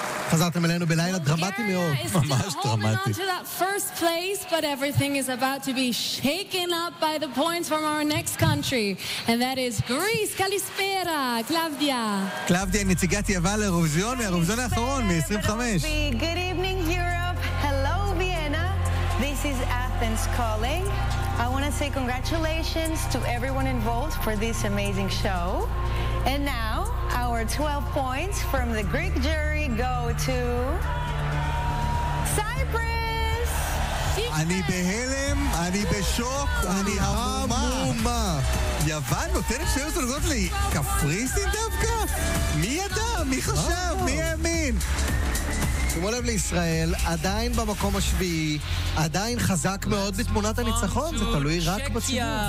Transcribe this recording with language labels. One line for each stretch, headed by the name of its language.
Hebrew: חזרתם אלינו בלילה דרמטי מאוד. ממש דרמטי.
English: We're holding on to that first place, but everything is about to be shaken up by the points from our next country. And that is Greece. Kalispera, Klavdia.
Hebrew: Klavdia, נציגת יוון לאירוויזיון, מהאירוויזיון האחרון, מ-25.
English: Good evening, Europe. Hello, Vienna. This is Athens calling. I want to say congratulations to everyone involved for this amazing show. And now, our 12 points from the Greek jury go to Cyprus!
Hebrew: אני בהלם, אני בשוק, אני המומה. יוון נותנת שיוס הנוגעות לי, כפריסין דווקא? מי ידע? מי חשב? מי האמין? שימו לב לישראל, עדיין במקום השביעי, עדיין חזק מאוד בתמונת הניצחון, זה תלוי רק בציבור.